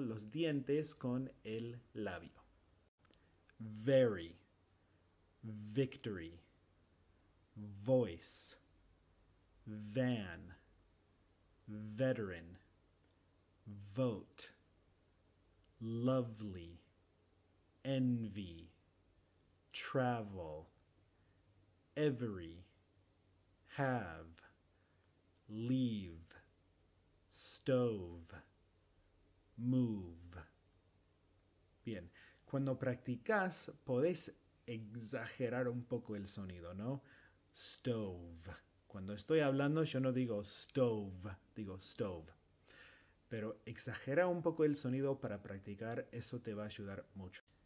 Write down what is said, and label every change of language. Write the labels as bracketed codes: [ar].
[es] Los dientes con el labio. [en] Very, victory, voice, van, veteran, vote, lovely, envy, travel, every, have, leave, stove, move. [es] Bien, cuando practicas podés exagerar un poco el sonido, ¿no? Stove. Cuando estoy hablando yo no digo stove, digo stove. Pero exagera un poco el sonido para practicar, eso te va a ayudar mucho.